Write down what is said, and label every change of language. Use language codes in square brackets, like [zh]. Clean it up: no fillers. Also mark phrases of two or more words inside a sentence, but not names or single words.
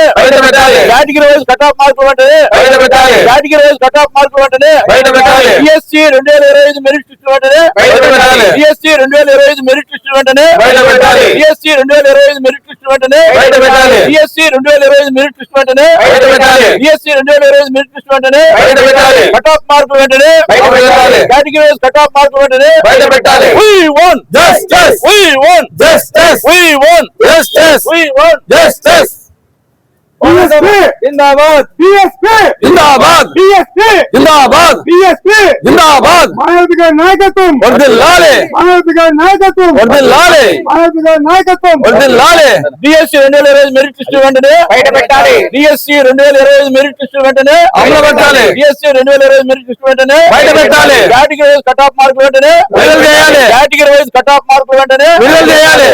[en] category wise cut off [te] మార్కులు వెంటనే [en] category wise cut off [te] మార్కులు వెంటనే DSC 2025 [en] merit list [te] వెంటనే DSC 2025 [en] merit list [te] వెంటనే DSC 2025 [en] merit list [te] వెంటనే DSC 2025 [en] merit list [te] వెంటనే DSC 2025 [en] merit list [te] వెంటనే [en] cut off [te] మార్కులు వెంటనే [en] category wise cut off [te] మార్కులు వెంటనే [en] We want justice. We want justice. We want justice. We want justice. [hi] BSP जिंदाबाद. BSP जिंदाबाद. BSP जिंदाबाद. BSP जिंदाबाद. [te] మాయావతి గారి నాయకత్వం వర్ధిల్లాలి. మాయావతి గారి నాయకత్వం వర్ధిల్లాలి. మాయావతి గారి నాయకత్వం వర్ధిల్లాలి. DSC 2025 [en] merit list [te] వెంటనే బయట పెట్టాలి. DSC 2025 [en] merit list [te] వెంటనే అమలుపరచాలి. DSC 2025 [en] merit list [te] వెంటనే బయట పెట్టాలి. [en] category wise cut off [te] మార్కులు వెంటనే విడుదల చేయాలి. [en] category wise cut off [te] మార్కులు వెంటనే విడుదల చేయాలి.